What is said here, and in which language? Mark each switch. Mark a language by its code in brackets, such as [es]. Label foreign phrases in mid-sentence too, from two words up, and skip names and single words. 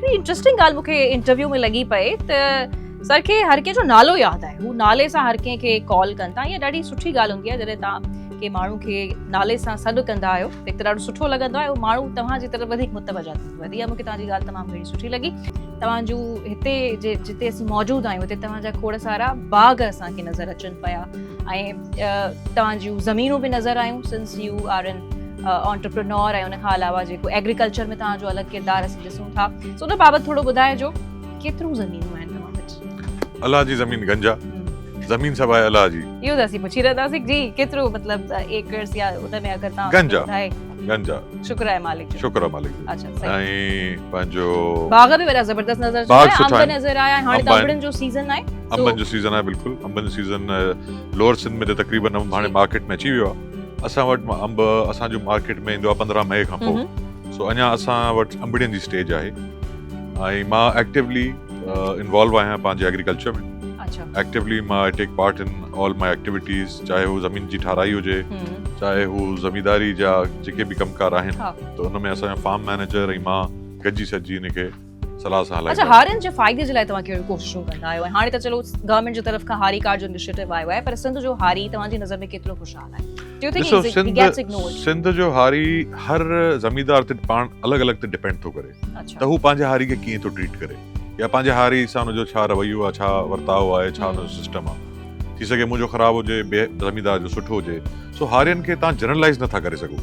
[sd] हिकिड़ी इंट्रस्टिंग ॻाल्हि मूंखे इंटरव्यू में लॻी पए त सर खे हर कंहिंजो नालो यादि आहे हू नाले सां हर कंहिंखे कॉल कनि था इहा ॾाढी सुठी ॻाल्हि हूंदी आहे जॾहिं तव्हां के माण्हू खे नाले सां सॾु कंदा आहियो हिकु त ॾाढो सुठो लॻंदो आहे उहो माण्हू तव्हांजी तरफ़ वधीक मुतवजा थींदो आहे इहा मूंखे तव्हांजी ॻाल्हि तमामु घणी सुठी लॻी तव्हांजो हिते जिते असीं मौजूदु आहियूं हिते तव्हांजा खोड़ सारा बाग़ असांखे नज़र अचनि पिया ऐं तव्हांजूं ज़मीनूं बि नज़र आयूं [en] since you are an entrepreneur [sd] ऐं उन खां अलावा जेको एग्रीकल्चर में तव्हांजो अलॻि किरदारु असीं ॾिसूं था सो उन बाबति थोरो ॿुधाइजो केतिरियूं ज़मीनूं आहिनि तव्हां वटि अलाह जी ज़मीन गंजा ज़मीन सब आहे अलाह जी इहो त असीं पुछी रहंदासीं जी केतिरो मतिलबु एकर्स या उन में अगरि तव्हां गंजा ॿुधाए गंजा शुक्र आहे मालिक जो शुक्र आहे मालिक जो अच्छा सही ऐं पंहिंजो बाग़ बि वॾा ज़बरदस्त नज़र अचनि बाग़ पिया सुठा अंब आहिनि। नज़र आया हाणे अंब त आहिनि। अंबड़ियुनि जो सीज़न आहे अंबनि जो सीज़न आहे बिल्कुलु अंबनि जो सीज़न लोअर सिंध में त तक़रीबन अंब हाणे मार्केट में अची वियो आहे असां वटि अंब असांजो मार्केट में ईंदो आहे 15 मई खां पोइ सो अञा असां वटि अंबड़ियुनि जी स्टेज आहे ऐं मां [en] actively involve [sd] आहियां पंहिंजे एग्रीकल्चर में अच्छा एक्टिवली मां [en] I take part in all my activities [sd] चाहे हू ज़मीन जी ठाराई हुजे चाहे हू ज़मींदारी जा जेके बि कमकार आहिनि हा। त उन में असांजा [en] farm manager [sd] ऐं मां गॾिजी सॼी इनखे सलाह सां अच्छा हलाईंदा हारियुनि जे फ़ाइदे जे लाइ तव्हां कहिड़ियूं कोशिशूं कंदा आहियो ऐं हाणे त चलो गवर्नमेंट जी तरफ़ खां हारी कार्ड जो इनिशिएटिव आयो आहे पर सिंध जो हारी तव्हांजी नज़र में केतिरो ख़ुशहाल आहे [en] Do you think [sd] ॾिसो [en] he gets ignored? [sd] सिंध जो हारी हर ज़मींदार ते पाण अलॻि अलॻि ते डिपेंड थो करे अच्छा त हू पंहिंजे हारी खे कीअं थो ट्रीट करे या पंहिंजे हारी सां हुनजो छा रवैयो आहे छा वर्ताव आहे छा हुनजो सिस्टम आहे थी सघे मुंहिंजो ख़राबु हुजे ॿिए ज़मींदार जो सुठो हुजे सो हारियुनि खे तव्हां जनरलाइज़ नथा करे सघो